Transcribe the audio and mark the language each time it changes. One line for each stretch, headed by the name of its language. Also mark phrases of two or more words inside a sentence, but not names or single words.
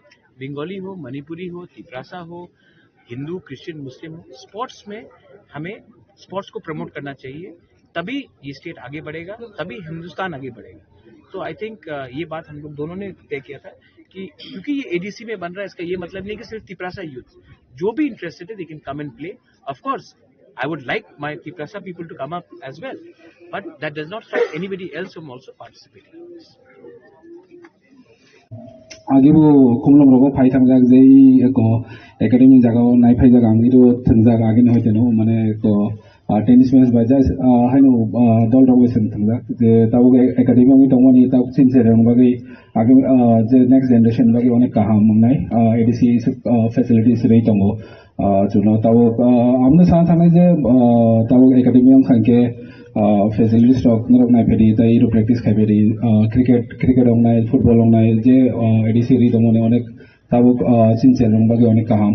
Hindi: बंगाली हो, मणिपुरी हो, तिप्रासा हो, हिंदू, क्रिश्चियन, मुस्लिम हो, स्पोर्ट्स में हमें स्पोर्ट्स को प्रमोट करना चाहिए। तभी ये स्टेट आगे बढ़ेगा, तभी हिंदुस्तान आगे बढ़ेगा। तो
English: I think
Hindi: ये बात हम लोग दोनों ने तय किया था कि क्योंकि ये ADC में बन रहा है, इसका ये मतलब नहीं कि सिर्फ तिप्रासा यूथ, जो भी इंटरेस्टेड है
English: they can come and play. Of course I would like my Tiprasa people to come up as well, but that does not stop anybody else from also participating in this.
Kok Borok: आगिबो कुमलम रगो फाइ थांजाक जे एको एकाडेमी जागाव नाय फाइ जागा आंगिरो थंजाक आगिन होइतेनो माने एको
English: tennis match
Kok Borok: बाजा हाइनो दल रगोसन थंजाक जे ताउ एकाडेमी आंगि तंगमानि ताउ सिनसेर बागै आगे जे
English: next generation
Kok Borok: बागै अनेक काहाम मोननाय ADC फैसिलिटीज रै दंगो जुनो ताउ आमनो सान थानाय जे ताउ एकाडेमी आं खांके फैसिलिटीज रक नरक नाय फेरि ताइ रो प्रैक्टिस खाइबेरि क्रिकेट आंनाय फुटबल आंनाय जे ADC रै दंगने अनेक ताउ सिनसेर बागै अनेक काहाम